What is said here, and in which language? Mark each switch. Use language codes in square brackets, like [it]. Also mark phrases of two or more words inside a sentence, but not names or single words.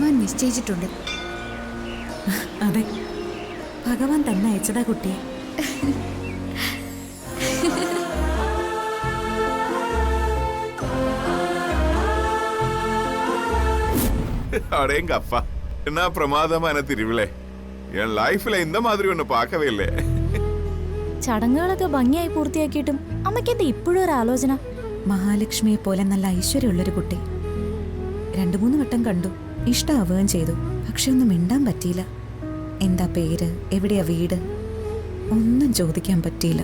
[ml] നിശ്ചയിച്ചിട്ടുണ്ട്. അതെ, ഭഗവാൻ തന്നെ അയച്ചതാ കുട്ടിയെ. [ta] அடேங்க அப்பா, என்ன பிரமாதமான திருவிழா. என் லைஃப்ல இந்த மாதிரி ஒண்ணு பார்க்கவே இல்லை. [ml] ചടങ്ങുകളൊക്കെ ഭംഗിയായി പൂർത്തിയാക്കിയിട്ടും അമ്മയ്ക്ക് എന്താ ഇപ്പോഴും ഒരു ആലോചന? മഹാലക്ഷ്മിയെ പോലെ നല്ല ഐശ്വര്യമുള്ളൊരു കുട്ടി 2-3 വട്ടം കണ്ടു, ഇഷ്ടാവുകയും ചെയ്തു. പക്ഷെ ഒന്നും മിണ്ടാൻ പറ്റിയില്ല. എന്താ പേര്, എവിടെയാ വീട്, ഒന്നും ചോദിക്കാൻ പറ്റിയില്ല.